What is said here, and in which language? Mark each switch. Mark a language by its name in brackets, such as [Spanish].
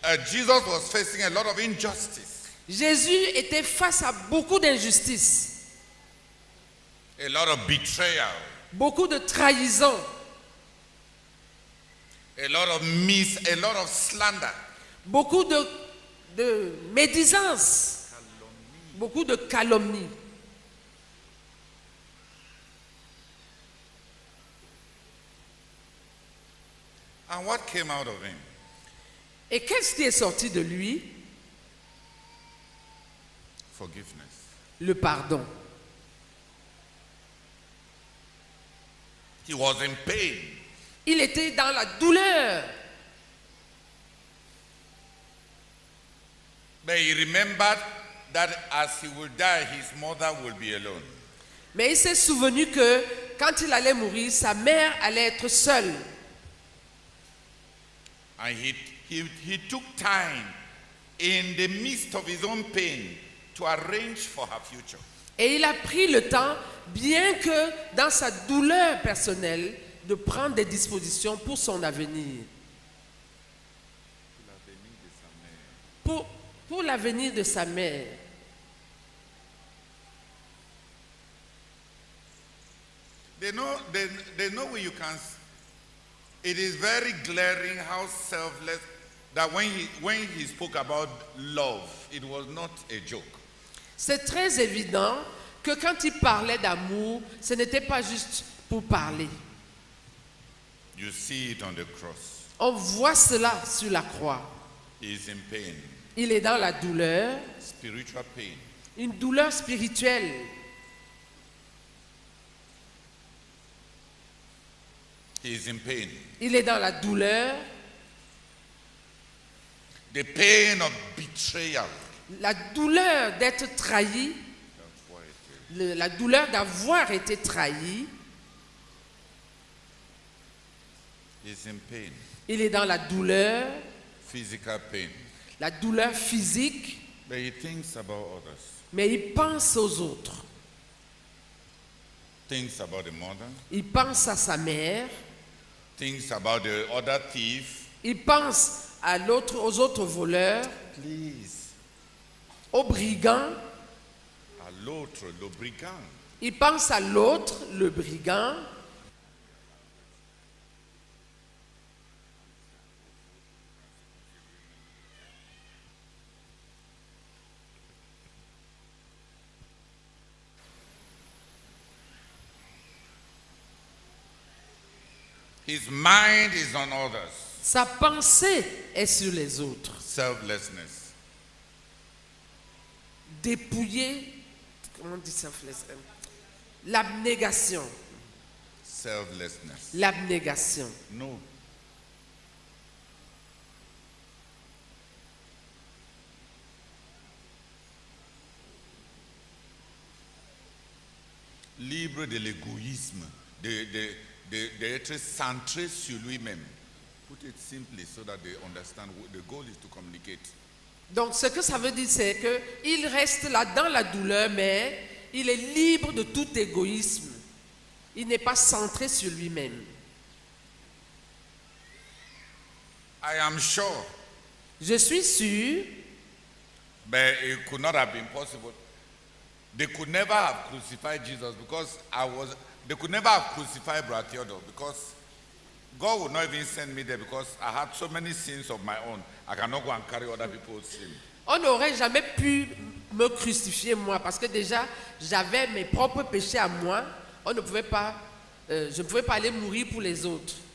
[English] Jesus was facing a lot of injustice, [French] Jésus était face à beaucoup d'injustices, [English] a lot of betrayal, [French] beaucoup de trahison, [English] a lot of slander. [French] beaucoup de médisance, beaucoup de calomnie. [English] And what came out of him? [French] Et qu'est-ce qui est sorti de lui? [English] Forgiveness. [French] Le pardon. [English] He was in pain. [French] Il était dans la douleur, [English] But he remembered that as he will die, his mother will be alone. [French] mais il s'est souvenu que quand il allait mourir, sa mère allait être seule. [English] And he took time in the midst of his own pain to arrange for her future. [French] Et il a pris le temps, bien que dans sa douleur personnelle, de prendre des dispositions pour son avenir. Pour l'avenir de sa mère. [English] They know where you can. It is very glaring how selfless that when he spoke about love, it was not a joke. [French] C'est très évident que quand il parlait d'amour, ce n'était pas juste pour parler. [English] You see it on the cross. [French] On voit cela sur la croix. [English] He is in pain, [French] Il est dans la douleur, [English] spiritual pain. [French] une douleur spirituelle. [English] He is in pain. [French] Il est dans la douleur, [English] The pain of betrayal. [French] la douleur d'être trahi, la douleur d'avoir été trahi. [English] He's in pain, [French] Il est dans la douleur, [English] physical pain. [French] la douleur physique, [English] But he thinks about others. [French] mais il pense aux autres. [English] Thinks about the mother. [French] Il pense à sa mère, [English] Thinks about the other thief. [French] il pense à l'autre, aux autres voleurs, [English] Please. [French] aux brigands, À l'autre, le brigand. il pense à l'autre, le brigand. [English] His mind is on others. [French] Sa pensée est sur les autres. [English] Selflessness. [French] Dépouillé, comment on dit selfless? L'abnégation. [English] Selflessness. [French] L'abnégation. [English] No. [French] Libre de l'égoïsme, d'être centré sur lui-même. [English] Put it simply so that they understand the goal is to communicate. [French] Donc ce que ça veut dire, c'est qu'il reste là dans la douleur, mais il est libre de tout égoïsme. Il n'est pas centré sur lui-même. [English] I am sure, [French] Je suis sûr, [English] but it could not have been possible. They could never have crucified Jesus because they could never have crucified Brother Theodore because God would not even send me there because I had so many sins of my own. I cannot go and carry other people's sins. [French] on n'aurait jamais pu me crucifier moi, parce que déjà j'avais mes propres péchés à moi. On ne pouvait pas, je ne pouvais pas aller mourir pour les autres.